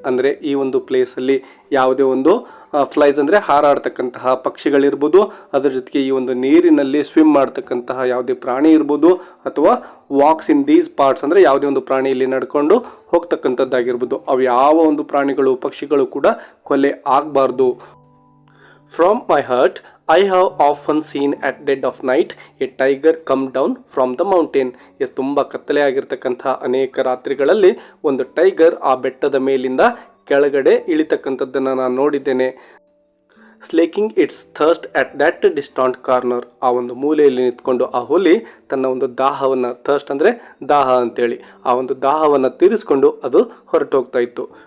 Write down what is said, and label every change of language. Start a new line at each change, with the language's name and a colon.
Kannada: ಅಂದರೆ ಈ ಒಂದು ಪ್ಲೇಸಲ್ಲಿ ಯಾವುದೇ ಒಂದು ಫ್ಲೈಸ್ ಅಂದರೆ ಹಾರಾಡ್ತಕ್ಕಂತಹ ಪಕ್ಷಿಗಳಿರ್ಬೋದು, ಅದರ ಜೊತೆಗೆ ಈ ಒಂದು ನೀರಿನಲ್ಲಿ ಸ್ವಿಮ್ ಮಾಡ್ತಕ್ಕಂತಹ ಯಾವುದೇ ಪ್ರಾಣಿ ಇರ್ಬೋದು, ಅಥವಾ
English: walks in these parts
Kannada: ಅಂದರೆ ಯಾವುದೇ ಒಂದು ಪ್ರಾಣಿ ಇಲ್ಲಿ ನಡ್ಕೊಂಡು ಹೋಗ್ತಕ್ಕಂಥದ್ದಾಗಿರ್ಬೋದು, ಅವು ಯಾವ ಒಂದು ಪ್ರಾಣಿಗಳು ಪಕ್ಷಿಗಳು ಕೂಡ ಕೊಲೆ ಆಗಬಾರ್ದು.
English: From my hut I have often seen at dead of night a tiger come down from the mountain.
Kannada: ತುಂಬ ಕತ್ತಲೆ ಆಗಿರ್ತಕ್ಕಂಥ ಅನೇಕ ರಾತ್ರಿಗಳಲ್ಲಿ ಒಂದು ಟೈಗರ್ ಆ ಬೆಟ್ಟದ ಮೇಲಿಂದ ಕೆಳಗಡೆ ಇಳಿತಕ್ಕಂಥದ್ದನ್ನು ನಾನು ನೋಡಿದ್ದೇನೆ.
English: Slaking its thirst at that distant corner.
Kannada: ಆ ಒಂದು ಮೂಲೆಯಲ್ಲಿ ನಿಂತ್ಕೊಂಡು ಆ ಹುಲಿ ತನ್ನ ಒಂದು ದಾಹವನ್ನು, ಥರ್ಸ್ಟ್ ಅಂದರೆ ದಾಹ ಅಂತೇಳಿ, ಆ ಒಂದು ದಾಹವನ್ನು ತೀರಿಸ್ಕೊಂಡು ಅದು ಹೊರಟು ಹೋಗ್ತಾ ಇತ್ತು.